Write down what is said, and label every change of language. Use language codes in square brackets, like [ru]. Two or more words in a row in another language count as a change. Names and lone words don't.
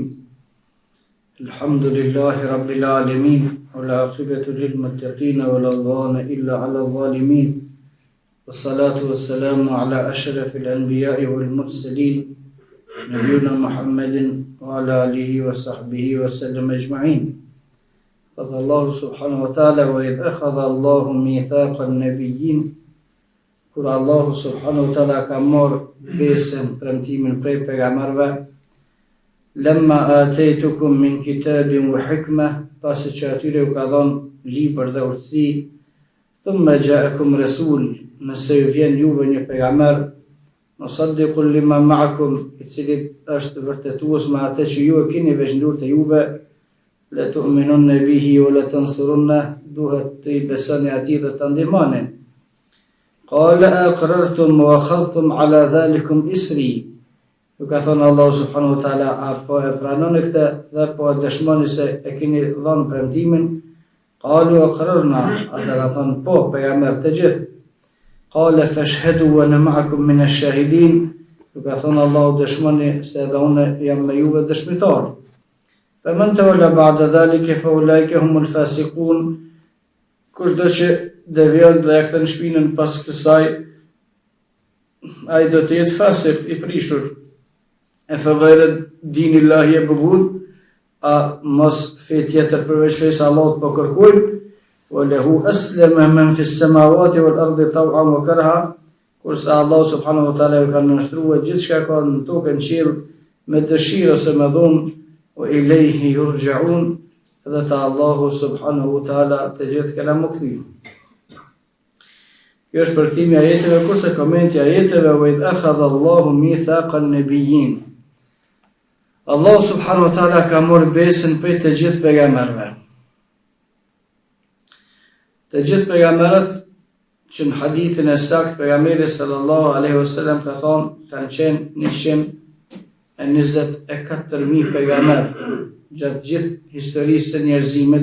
[ar] الحمد لله رب العالمين والعاقبة للمتقين ولا عدوان إلا على الظالمين والصلاة والسلام على أشرف الأنبياء والمرسلين نبينا محمد وعلى آله وصحبه وسلم أجمعين. قال الله سبحانه وتعالى وإذ أخذ الله ميثاق النبيين. [sq] Kur Allahu [ar] سبحانه وتعالى [sq] ka marrë besën, premtimin prej pejgamberëve, [ar] لما آتيتكم من كتاب و [sq] hikma, pasi që atyre u ka dhënë libër dhe urtësi, [ar] ثم جاءكم رسول, [sq] nëse ju vjen juve një pejgamber, [ar] مصدق لما معكم, [sq] i cili është vërtetues me atë që ju e keni veçndur të juve, [ar] لتؤمنن به ولتنصرن, [sq] duhet të i besoni atij dhe të ndihmoni. [ar] قال أأقررتم وأخذتم على ذلكم إصري. [sq] Ju ka thënë Allahu [ar] سبحانه وتعالى, [sq] apo e pranoni këtë dhe po e dëshmoni se e keni dhënë premtimin? [ar] قالوا أقررنا, [sq] ata ka thënë po, pejgamber të gjithë. [ar] قال فاشهدوا وأنا معكم من الشاهدين. [sq] Ju ka thënë Allahu, dëshmoni se edhe unë jam me juve dëshmitar. [ar] فمن تولى بعد ذلك فأولئك هم الفاسقون. [sq] Kushdo që devion dhe e kthen shpinën pas kësaj, ai do të jetë fasik i prishur. E [ar] فغير دين الله يبغون, [sq] a mos fe tjetër përveç fesë Allahut po kërkojnë, [ar] وله أسلم من في السماوات والأرض طوعا وكرها, [sq] kurse [ar] الله سبحانه وتعالى [sq] ju ka nënshtruar gjithçka ka në tokë në qiell me dëshirë ose me dhunë, [ar] وإليه يرجعون, [sq] dhe ta Allahu [ar] سبحانه وتعالى [sq] të gjithë kena më kthy. Kjo është përkthimi i ajeteve, kurse komenti i ajeteve [ar] وإذ أخذ الله ميثاق النبيين. [sq] Allahu [ar] سبحانه وتعالى [sq] ka marrë besën prej të gjithë pejgamberëve. Të gjithë pejgamberët që në hadithin e saktë pejgamberi [ar] صلى الله عليه وسلم [sq] ka thonë kanë qenë 124.000 pejgamberë gjatë gjithë historisë së njerëzimit.